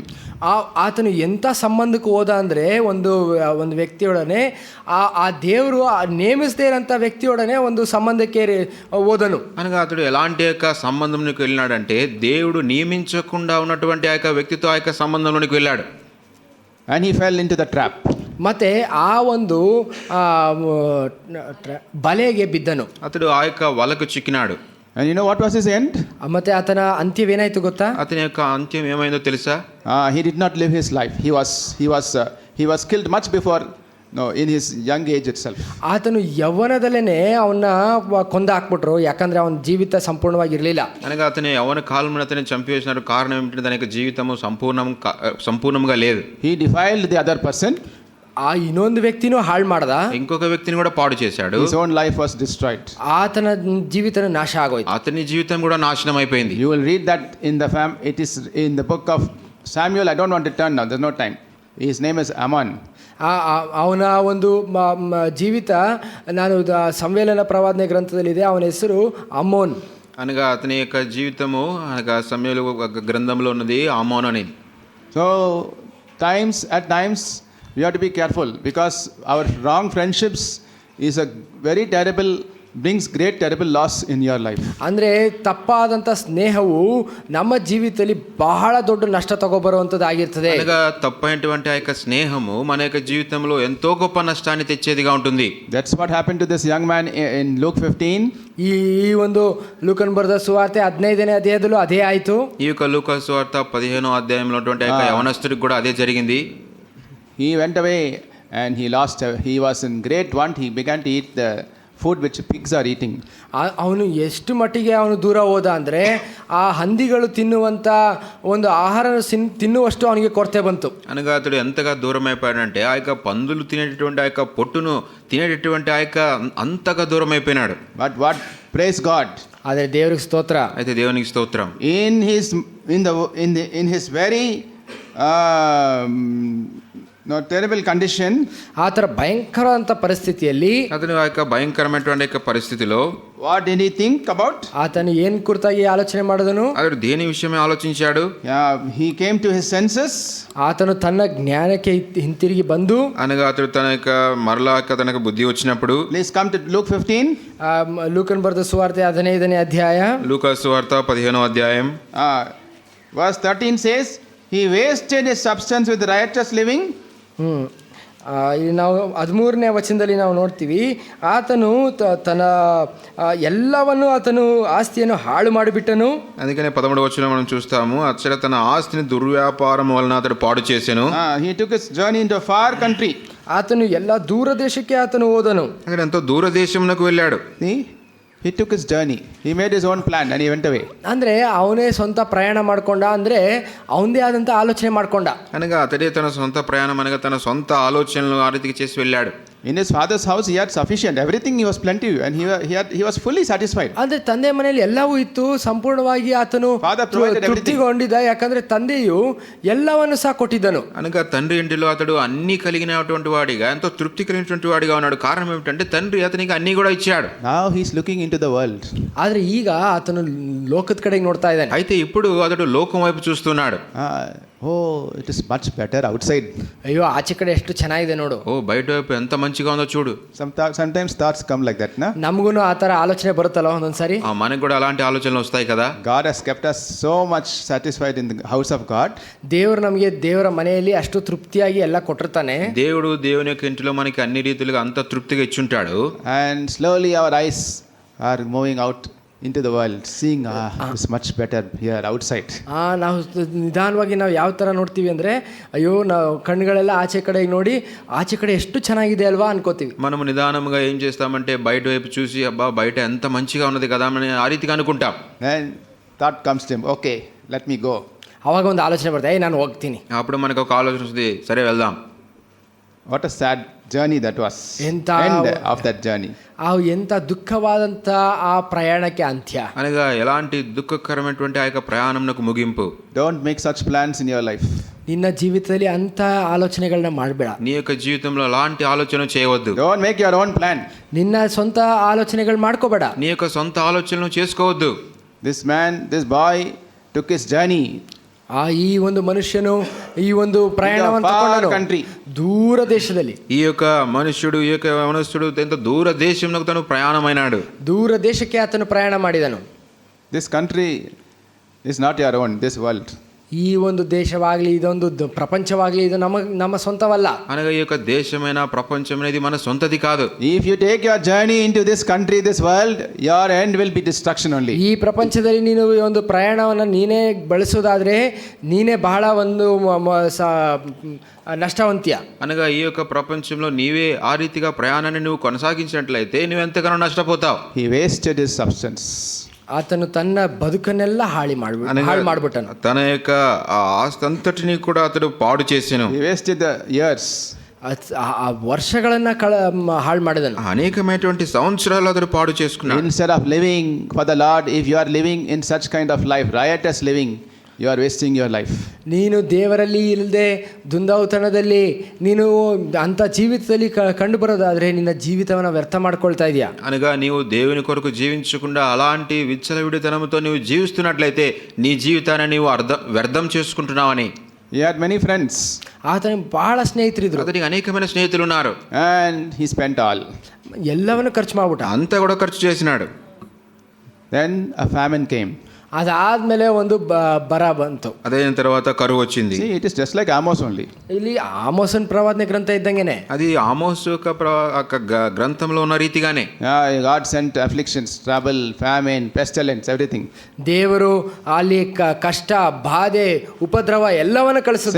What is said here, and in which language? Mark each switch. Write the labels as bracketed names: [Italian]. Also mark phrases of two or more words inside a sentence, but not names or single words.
[Kannada] ಆತನು ಎಂಥ ಸಂಬಂಧಕ್ಕೆ ಹೋದ ಅಂದರೆ ಒಂದು ವ್ಯಕ್ತಿಯೊಡನೆ ಆ ದೇವರು ನೇಮಿಸದೇ ಇರೋಂಥ ವ್ಯಕ್ತಿಯೊಡನೆ ಒಂದು ಸಂಬಂಧಕ್ಕೆ ಹೋದನು. [Telugu] అనగా అతడు ఎలాంటి యొక్క సంబంధంలోకి వెళ్ళినాడంటే దేవుడు నియమించకుండా ఉన్నటువంటి ఆ యొక్క వ్యక్తితో ఆ యొక్క సంబంధంలోనికి వెళ్ళాడు. [English] And he fell into the trap. [Kannada] ಮತ್ತೆ ಆ ಒಂದು ಬಲೆಗೆ ಬಿದ್ದನು. [Telugu] అతడు ఆ యొక్క వలకు చిక్కినాడు. [English] And you know what was his end? [Kannada] ಮತ್ತೆ ಆತನ ಅಂತ್ಯವೇನಾಯ್ತು ಗೊತ್ತಾ? [Telugu] అతని యొక్క అంత్యం ఏమైందో తెలుసా? [English] He did not live his life. He was killed much before, in his young age itself. [Kannada] ಆತನು ಯೌವನದಲ್ಲೇನೆ ಅವನ್ನ ಕೊಂದು ಹಾಕ್ಬಿಟ್ರು, ಯಾಕಂದ್ರೆ ಅವನ ಜೀವಿತ ಸಂಪೂರ್ಣವಾಗಿರಲಿಲ್ಲ. [Telugu] అనగా అతని యవ్వన కాలంలో అతని చంపివేసినారు. కారణం ఏమిటంటే తన యొక్క జీవితము సంపూర్ణంగా లేదు. [English] He defiled the other person. [Kannada] ಆ ಇನ್ನೊಂದು ವ್ಯಕ್ತಿನೂ ಹಾಳು ಮಾಡ್ದ. [Telugu] ఇంకొక వ్యక్తిని కూడా పాడు చేశాడు. [English] His own life was destroyed. [Kannada] ಆತನ ಜೀವಿತ ನಾಶ ಆಗೋಯ್ತು. [Telugu] అతని జీవితం కూడా నాశనం అయిపోయింది. [English] You will read that it is in the book of Samuel. I don't want to turn now, there's no time. His name is Ammon. [Kannada] ಅವನ ಒಂದು ಜೀವಿತ ನಾನು ಸಂವೇಲನ ಪ್ರವಾದನೆ ಗ್ರಂಥದಲ್ಲಿದೆ. ಅವನ ಹೆಸರು ಅಮ್ಮೋನ್. [Telugu] అనగా అతని యొక్క జీవితము అనగా సమయలు గ్రంథంలో ఉన్నది ఆమోన్ అని. [English] So at times we have to be careful, because our wrong friendships is a very brings great terrible loss in your life. [Kannada] ಅಂದರೆ ತಪ್ಪಾದಂಥ ಸ್ನೇಹವು ನಮ್ಮ ಜೀವಿತದಲ್ಲಿ ಬಹಳ ದೊಡ್ಡ ನಷ್ಟ ತಗೋಬರುವಂಥದ್ದಾಗಿರ್ತದೆ. [Telugu] అనగా తప్పైనటువంటి ఆ యొక్క స్నేహము మన యొక్క జీవితంలో ఎంతో గొప్ప నష్టాన్ని తెచ్చేదిగా ఉంటుంది. [English] That's what happened to this young man in Luke 15. [Kannada] ಈ ಒಂದು ಲೂಕನ್ ಬರೆದ ಸುವಾರ್ತೆ 15ನೇ ಅಧ್ಯಾಯದಲ್ಲೂ ಅದೇ ಆಯಿತು. [Telugu] ఈ యొక్క లూకా సువార్త 15వ అధ్యాయంలో ఉన్నటువంటి ఆ యొక్క యవనస్తుడికి కూడా అదే జరిగింది. [English] He went away and he was in great want. He began to eat the food which pigs are eating. [Kannada] ಅವನು ಎಷ್ಟು ಮಟ್ಟಿಗೆ ಅವನು ದೂರ ಹೋದ ಅಂದರೆ ಆ ಹಂದಿಗಳು ತಿನ್ನುವಂಥ ಒಂದು ಆಹಾರ ತಿನ್ನುವಷ್ಟು ಅವನಿಗೆ ಕೊರತೆ ಬಂತು. [Telugu] అనగా అతడు ఎంతగా దూరం అయిపోయాడంటే ఆ యొక్క పందులు తినేటటువంటి ఆ యొక్క పొట్టును తినేటటువంటి ఆ యొక్క అంతగా దూరం అయిపోయినాడు. [English] But what? Praise God. [Kannada] ಆದರೆ ದೇವರಿಗೆ ಸ್ತೋತ್ರ. [Telugu] అయితే దేవునికి స్తోత్రం. [English] In his very terrible condition, [Kannada] ಆ ಥರ ಭಯಂಕರವಾದಂಥ ಪರಿಸ್ಥಿತಿಯಲ್ಲಿ [Telugu] అతను ఆ యొక్క భయంకరమైనటువంటి యొక్క పరిస్థితిలో [English] what did he think about? [Kannada] ಆತನು ಏನು ಕುರಿತಾಗಿ ಆಲೋಚನೆ ಮಾಡಿದನು? [Telugu] అతడు దేని విషయమే ఆలోచించాడు? [English] He came to his senses. [Kannada] ಆತನು ತನ್ನ ಜ್ಞಾನಕ್ಕೆ ಹಿಂತಿರುಗಿ ಬಂದು [Telugu] అనగా అతడు తన యొక్క మరలా తనకు బుద్ధి వచ్చినప్పుడు. [English] Please come to Luke 15. [Kannada] ಲೂಕನ್ ಬರೆದ ಸುವಾರ್ತೆ 15ನೇ ಅಧ್ಯಾಯ. [Telugu] లూకా సువార్త 15వ అధ్యాయం [English] Verse 13 says, he wasted his substance with riotous living. [Kannada] ನಾವು 13ನೇ ವಚನದಲ್ಲಿ ನಾವು ನೋಡ್ತೀವಿ, ಆತನು ತನ್ನ ಎಲ್ಲವನ್ನು ಆತನು ಆಸ್ತಿಯನ್ನು ಹಾಳು ಮಾಡಿಬಿಟ್ಟನು. [Telugu] అందుకనే 13వ వచనంలో మనం చూస్తాము, అతడు తన ఆస్తిని దుర్వ్యాపారం వలన అతడు పాడు చేసెను. [English] He took his journey into a far country. [Kannada] ಆತನು ಎಲ್ಲ ದೂರ ದೇಶಕ್ಕೆ ಆತನು ಹೋದನು. [Telugu] అక్కడ ఎంతో దూర దేశమునకు వెళ్ళాడు. [English] He took his journey. He made his own plan and he went away. [Kannada] ಅಂದರೆ ಅವನೇ ಸ್ವಂತ ಪ್ರಯಾಣ ಮಾಡ್ಕೊಂಡ, ಅಂದರೆ ಅವನದೇ ಆದಂಥ ಆಲೋಚನೆ ಮಾಡ್ಕೊಂಡ. [Telugu] అనగా అతడే తన సొంత ప్రయాణం అనగా తన సొంత ఆలోచనలు ఆ రీతికి చేసి వెళ్ళాడు. [English] In his father's house he had sufficient, everything he was plenty, and he was fully satisfied. [Kannada] ಅಂದರೆ ತಂದೆ ಮನೆಯಲ್ಲಿ ಎಲ್ಲವೂ ಇತ್ತು, ಸಂಪೂರ್ಣವಾಗಿ ಆತನು ತೃಪ್ತಿಗೊಂಡಿದ್ದ, ಯಾಕಂದ್ರೆ ತಂದೆಯು ಎಲ್ಲವನ್ನು ಸಹ ಕೊಟ್ಟಿದ್ದನು. [Telugu] అనగా తండ్రి ఇంటిలో అతడు అన్ని కలిగినటువంటి వాడిగా ఎంతో తృప్తి కలిగినటువంటి వాడిగా ఉన్నాడు. కారణం ఏమిటంటే తండ్రి అతనికి అన్ని కూడా ఇచ్చాడు. [English] Now he is looking into the world. [Kannada] ಆದ್ರೆ ಈಗ ಆತನು ಲೋಕದ ಕಡೆಗೆ ನೋಡ್ತಾ ಇದ್ದಾನೆ. [Telugu] అయితే ఇప్పుడు అతడు లోకం వైపు చూస్తున్నాడు. [English] It is much better outside. [Kannada] ಅಯ್ಯೋ, ಆಚೆ ಕಡೆ ಎಷ್ಟು ಚೆನ್ನಾಗಿದೆ ನೋಡು. [Telugu] బయట వైపు ఎంత మంచిగా ఉందో చూడు. [English] Sometimes thoughts come like that, na? [Kannada] ನಮಗೂ ಆ ಥರ ಆಲೋಚನೆ ಬರುತ್ತಲ್ಲ ಒಂದೊಂದ್ಸರಿ. [Telugu] మనకు కూడా అలాంటి ఆలోచనలు వస్తాయి కదా. [English] God has kept us so much satisfied in the house of God. [Kannada] ದೇವರು ನಮಗೆ ದೇವರ ಮನೆಯಲ್ಲಿ ಅಷ್ಟು ತೃಪ್ತಿಯಾಗಿ ಎಲ್ಲ ಕೊಟ್ಟಿರ್ತಾನೆ. [Telugu] దేవుడు దేవుని యొక్క ఇంటిలో మనకి అన్ని రీతిలుగా అంత తృప్తిగా ఇచ్చుంటాడు. [English] And slowly our eyes are moving out into the world, seeing it's much better here outside. [Kannada] ನಾವು ನಿಧಾನವಾಗಿ ನಾವು ಯಾವ ಥರ ನೋಡ್ತೀವಿ ಅಂದರೆ, ಅಯ್ಯೋ ನಾವು ಕಣ್ಣುಗಳೆಲ್ಲ ಆಚೆ ಕಡೆ ನೋಡಿ ಆಚೆ ಕಡೆ ಎಷ್ಟು ಚೆನ್ನಾಗಿದೆ ಅಲ್ವಾ ಅನ್ಕೋತೀವಿ. [Telugu] మనము నిదానంగా ఏం చేస్తామంటే బయట వైపు చూసి అబ్బా బయట ఎంత మంచిగా ఉన్నది కదా అని ఆ రీతిగా అనుకుంటాం. [English] Then thought comes to him, okay, let me go. [Kannada] ಅವಾಗ ಒಂದು ಆಲೋಚನೆ ಬರುತ್ತೆ, ನಾನು ಹೋಗ್ತೀನಿ. [Telugu] అప్పుడు మనకు ఒక ఆలోచన వస్తుంది, సరే వెళ్దాం. [English] What a sad journey that was. [Telugu] ఎంత [English] End of that journey. [Kannada] ಎಂಥ ದುಃಖವಾದಂಥ ಆ ಪ್ರಯಾಣಕ್ಕೆ ಅಂತ್ಯ. [Telugu] అనగా ఎలాంటి దుఃఖకరమైనటువంటి ఆ యొక్క ప్రయాణంకు ముగింపు. [English] Don't make such plans in your life. [Kannada] ನಿನ್ನ ಜೀವಿತದಲ್ಲಿ ಅಂಥ ಆಲೋಚನೆಗಳನ್ನ ಮಾಡಬೇಡ. [Telugu] నీ యొక్క జీవితంలో అలాంటి ఆలోచన చేయవద్దు. [English] Don't make your own plan. [Kannada] ನಿನ್ನ ಸ್ವಂತ ಆಲೋಚನೆಗಳು ಮಾಡ್ಕೋಬೇಡ. [Telugu] నీ యొక్క సొంత ఆలోచనలు చేసుకోవద్దు. [English] This boy took his journey. [Kannada] ಈ ಒಂದು ಮನುಷ್ಯನು ಈ ಒಂದು ಪ್ರಯಾಣವನ್ನು ತಗೊಂಡನು ದೂರ ದೇಶದಲ್ಲಿ. [Telugu] ఈ యొక్క మనుష్యుడు ఈ యొక్క యవనస్తుడు ఎంత దూర దేశంలో తను ప్రయాణమైనాడు. [Kannada] ದೂರ ದೇಶಕ್ಕೆ ಆತನು ಪ್ರಯಾಣ ಮಾಡಿದನು. [English] This country is not your own, this world. [Kannada] ಈ ಒಂದು ದೇಶವಾಗಲಿ ಇದೊಂದು ಪ್ರಪಂಚವಾಗಲಿ ಇದು ನಮ್ಮ ಸ್ವಂತವಲ್ಲ. [Telugu] అనగా ఈ యొక్క దేశమైన ప్రపంచం అనేది మన సొంతది కాదు. [English] If you take your journey into this country, this world, your end will be destruction only. [Kannada] ಈ ಪ್ರಪಂಚದಲ್ಲಿ ನೀನು ಒಂದು ಪ್ರಯಾಣವನ್ನು ನೀನೇ ಬಳಸೋದಾದ್ರೆ ನೀನೇ ಬಹಳ ಒಂದು నష్టవంత్య. [Telugu] అనగా ఈ యొక్క ప్రపంచంలో నీవే ఆ రీతిగా ప్రయాణాన్ని నువ్వు కొనసాగించినట్లయితే నువ్వు ఎంతగానో నష్టపోతావు. [English] He wasted his substance. [Kannada] ಆತನು ತನ್ನ ಬದುಕನ್ನೆಲ್ಲ ಹಾಳು ಮಾಡಿಬಿಟ್ಟನು. [Telugu] తన యొక్క ఆస్తి అంతటిని కూడా అతడు పాడు చేసెను. [English] He wasted the years. [Kannada] ಆ ವರ್ಷಗಳನ್ನ ಹಾಳು ಮಾಡಿದನು. [Telugu] అనేకమైనటువంటి సంవత్సరాలు అతడు పాడు చేసుకున్నాడు. [English] Instead of living for the Lord, if you are living in such kind of life, riotous living, you are wasting your life. [Kannada] ನೀನು ದೇವರಲ್ಲಿ ಇಲ್ಲದೆ ದುಂದಾವುತನದಲ್ಲಿ ನೀನು ಅಂಥ ಜೀವಿತದಲ್ಲಿ ಕಂಡು ಬರೋದಾದರೆ ನಿನ್ನ ಜೀವಿತವನ್ನು ವ್ಯರ್ಥ ಮಾಡ್ಕೊಳ್ತಾ ಇದೆಯಾ. [Telugu] అనగా నీవు దేవుని కొరకు జీవించకుండా అలాంటి విచ్చలవిడితనంతో నీవు జీవిస్తున్నట్లయితే నీ జీవితాన్ని నీవు వ్యర్థం చేసుకుంటున్నావని. [English] He had many friends. [Kannada] ಆತನಿಗೆ ಬಹಳ ಸ್ನೇಹಿತರಿದ್ರು. [Telugu] అతనికి అనేకమైన స్నేహితులు ఉన్నారు. [English] And he spent all. [Kannada] ಎಲ್ಲವನ್ನು ಖರ್ಚು ಮಾಡ್ಬಿಟ್ಟ. [Telugu] అంతా కూడా ఖర్చు చేసినాడు. [English] Then a famine came. [Kannada] ಅದಾದ್ಮೇಲೆ ಒಂದು ಬರ ಬಂತು. [Telugu] అదైన తర్వాత కరువు వచ్చింది. [English] See, it is just like Amos only. [Kannada] ಇಲ್ಲಿ ಆಮೋಸನ್ ಪ್ರವಾದನೆ ಗ್ರಂಥ ಇದ್ದಂಗೆನೆ. [Telugu] అది ఆమోస్ యొక్క గ్రంథంలో ఉన్న రీతిగానే. [English] God sent afflictions, trouble, famine, pestilence, everything. [Kannada] ದೇವರು ಅಲ್ಲಿ ಕಷ್ಟ, ಬಾಧೆ, ಉಪದ್ರವ ಎಲ್ಲವನ್ನ ಕಳಿಸಿದ.